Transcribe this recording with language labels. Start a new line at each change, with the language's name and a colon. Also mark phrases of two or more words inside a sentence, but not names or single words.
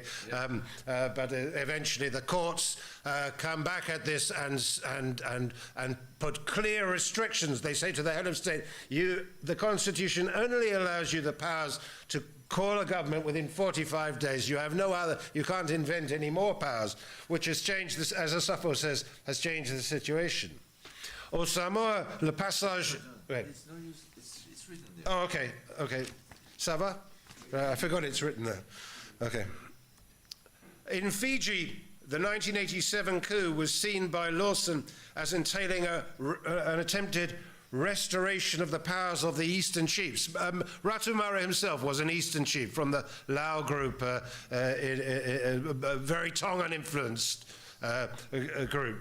English: But eventually the courts come back at this and put clear restrictions. They say to the head of state, the Constitution only allows you the powers to call a government within 45 days. You have no other, you can't invent any more powers, which has changed this, as Asafo says, has changed the situation.
French: Au Samoa, le passage... Wait.
English: It's no use, it's written there. Oh, okay, okay.
French: Ça va?
English: I forgot it's written there. Okay. In Fiji, the 1987 coup was seen by Lawson as entailing an attempted restoration of the powers of the Eastern chiefs. Ratumara himself was an Eastern chief from the Lao group, a very Tongan-influenced group.